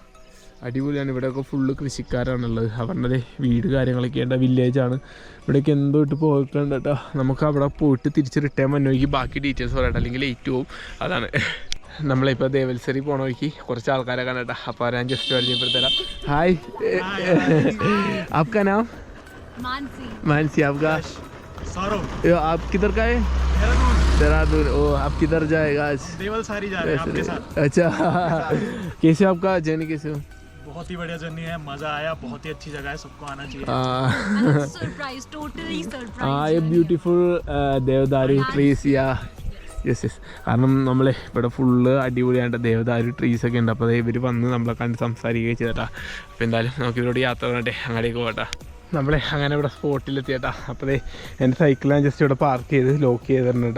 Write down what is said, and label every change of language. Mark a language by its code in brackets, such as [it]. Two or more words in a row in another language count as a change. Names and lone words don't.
[ml] അടിപൊളിയാണ്. ഇവിടെയൊക്കെ ഫുള്ള് കൃഷിക്കാരാണുള്ളത്. അവരുടെ വീട് കാര്യങ്ങളൊക്കെ ഉണ്ട്. വില്ലേജാണ്. ഇവിടേക്ക് എന്തോ ഇട്ട് പോയിട്ടുണ്ട് കേട്ടോ. നമുക്ക് അവിടെ പോയിട്ട് തിരിച്ച് റിട്ടേൺ വന്നോക്കി ബാക്കി ഡീറ്റെയിൽസ് പറയട്ടെ, അല്ലെങ്കിൽ ലേറ്റ് പോവും. അതാണ് നമ്മളിപ്പോൾ ദേവൽസരി പോണ വഴിക്ക് കുറച്ച് ആൾക്കാരെ കണ്ടേട്ടാ. അപ്പോൾ ഞാൻ ജസ്റ്റ് പരിചയപ്പെടുത്തരാം. ഹായ്, [hi] आपका नाम? मानसी. आपका? आप किधर का है? देहरादून. ओ आप किधर जाएगा आज? देवलसरी जा रहे हैं आपके साथ. अच्छा कैसे आपका जर्नी कैसे हो? बहुत ही बढ़िया जर्नी है, मजा आया, बहुत ही अच्छी जगह है, सबको आना चाहिए। [en] Surprise, totally surprise. Beautiful devadaru trees. Yes yes, [ml] കാരണം നമ്മളെ ഇവിടെ ഫുള്ള് അടിപൊളിയായിട്ട് ദേവദാരു ട്രീസൊക്കെ ഉണ്ട്. അപ്പോൾ ഇവർ വന്ന് നമ്മളെ കണ്ട് സംസാരിക്കുകയും ചെയ്തേട്ടാ. അപ്പോൾ എന്തായാലും നമുക്ക് ഇവരോട് യാത്ര വേണ്ടേ, അങ്ങോട്ടേക്ക് പോകട്ടാ. നമ്മളെ അങ്ങനെ ഇവിടെ സ്പോട്ടിലെത്തിയേട്ടാ. അപ്പോൾ എൻ്റെ സൈക്കിൾ ഞാൻ ജസ്റ്റ് ഇവിടെ പാർക്ക് ചെയ്ത് ലോക്ക് ചെയ്തിട്ടുണ്ട് കേട്ടോ.